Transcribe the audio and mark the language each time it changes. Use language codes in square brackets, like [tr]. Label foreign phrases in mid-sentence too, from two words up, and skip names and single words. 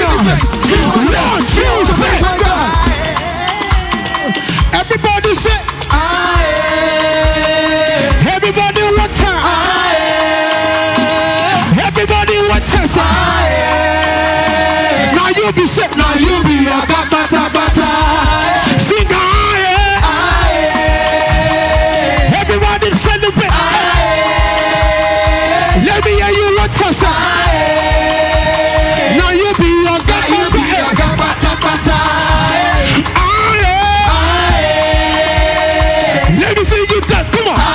[en] give me space, me I want to dance, me I want to praise my God. Everybody say, aye. Everybody one time. Aye. Everybody one time. Aye. Now you be set, now you be a bata bata. Sing aye. Aye. Everybody celebrate. Aye. Let me hear you one time. Aye. Now you be a bata bata. Let me see you dance, come on.